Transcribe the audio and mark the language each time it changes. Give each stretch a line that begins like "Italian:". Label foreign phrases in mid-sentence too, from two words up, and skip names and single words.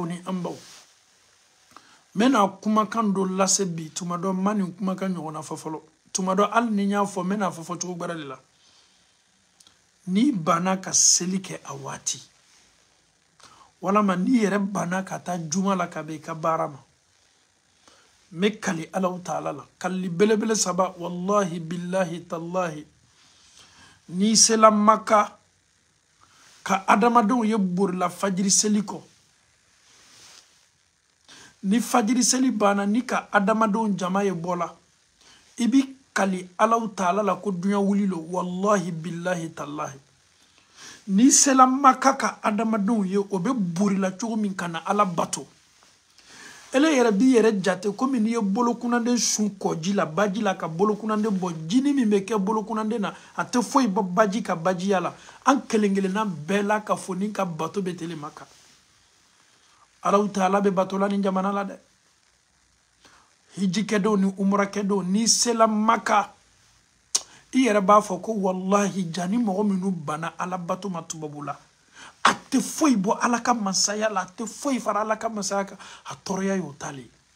Bambara: ni an baw n bɛna kumakan dɔ lase bi tuma dɔ n ma nin kumakan ɲɔgɔnna fɔ fɔlɔ tuma dɔ hali ni n y'a fɔ n bɛna fɔ cogo gbɛrɛ de la n'i banna ka seli kɛ a waati walama n'i yɛrɛ banna ka taa juma la ka bɛn i ka baara ma n bɛ kali alaw taala la kalili belebele 3
Arabic: والله بالله تالله
Bambara: n'i sela Maka ka adamadenw ye borila fajiri seli kɔ ni fajiri seli banna ni ka adamadenw jama ye bɔla i bi kali alaw taala la ko dunya wulilo
Arabic: والله بالله تالله
Bambara: ni sela Maka ka adamadenw ye o be borila cogo min kana ala bato ele yɛrɛ bi yɛrɛ jate komi n'i ye bolokunande sun kɔji la baji la ka bolokunande bɔ jini min bɛ kɛ bolokunande na a tɛ foyi bɔ baji ka bajiya la an kelen-kelenna bɛɛ la ka fɔ ni ka bato bɛ tele Maka alaw taala bɛ bato la ni jamana la dɛ hijikɛdenw ni umurakɛdenw n'i sela Maka i yɛrɛ b'a fɔ ko wallahi jani mɔgɔ minnu bana ala bato ma tubabu la a tɛ foyi bɔ ala ka masaya la a tɛ foyi fara ala ka masaya kan a tɔɔrɔya y'o tale